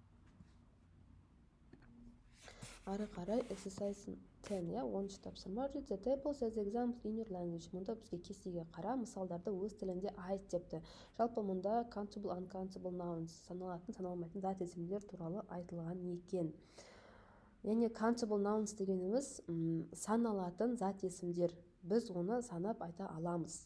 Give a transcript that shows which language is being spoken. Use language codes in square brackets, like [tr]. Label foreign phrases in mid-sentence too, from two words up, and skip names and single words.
[kk] Ары қарай exercise 10, иә, 10-шы тапсырма. [en] Read the tables as examples in your language. [kk] Мұнда бізге кестеге қара, мысалдарды өз тілінде айт депті. Жалпы мұнда [en] countable, uncountable nouns, [kk] саналатын, саналмайтын зат есімдер туралы айтылған екен. Яғни [en] countable nouns [kk] дегеніміз саналатын зат есімдер. Біз оны санап айта аламыз.